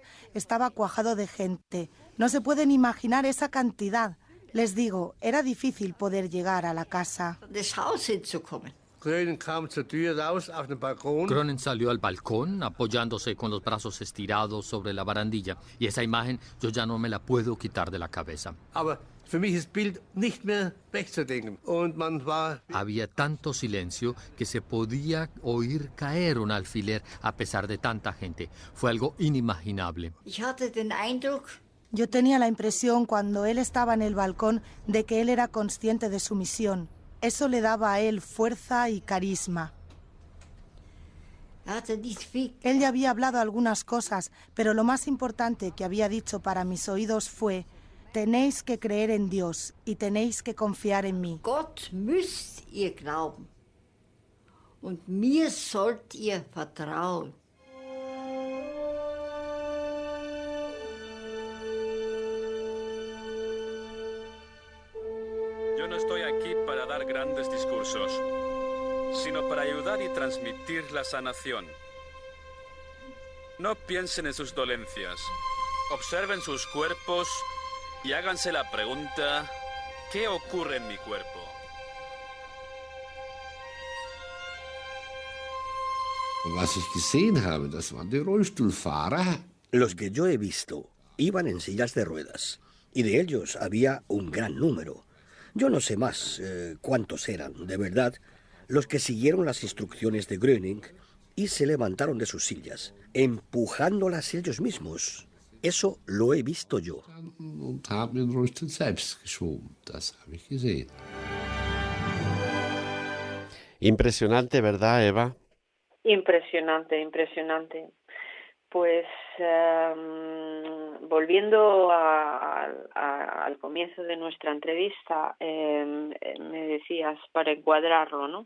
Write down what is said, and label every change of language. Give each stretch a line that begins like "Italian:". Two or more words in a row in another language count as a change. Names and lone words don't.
Spanish: Estaba cuajado de gente. No se pueden imaginar esa cantidad. Les digo, era difícil poder llegar a la casa. Groningen salió al balcón apoyándose con los brazos estirados sobre la barandilla. Y esa imagen yo ya no me la puedo quitar de la cabeza.
German: Für mich ist Bild nicht mehr wegzudenken. Und man war...
Spanish: Había tanto silencio que se podía oír caer un alfiler a pesar de tanta gente. Fue algo inimaginable. Yo tenía la impresión cuando él estaba en el balcón de que él era consciente de su misión. Eso le daba a él fuerza y carisma. Él ya había hablado algunas cosas, pero lo más importante que había dicho para mis oídos fue: tenéis que creer en Dios y tenéis que confiar en mí.
German: Gott müsst ihr glauben und mir sollt ihr vertrauen.
Spanish: Yo no estoy aquí aquí para dar grandes discursos, sino para ayudar y transmitir la sanación. No piensen en sus dolencias, observen sus cuerpos y háganse la pregunta, ¿qué ocurre en mi cuerpo?
German: Was ich gesehen habe, das waren die Rollstuhlfahrer.
Spanish: Los que yo he visto iban en sillas de ruedas, y de ellos había un gran número. Yo no sé más cuántos eran, de verdad, los que siguieron las instrucciones de Gröning y se levantaron de sus sillas, empujándolas ellos mismos. Eso lo he visto yo.
German: Und haben den Rollstuhl selbst geschoben. Das habe ich gesehen.
Spanish: Impresionante, ¿verdad, Eva? Impresionante, impresionante. Pues volviendo al comienzo de nuestra entrevista, me decías, para encuadrarlo, ¿no?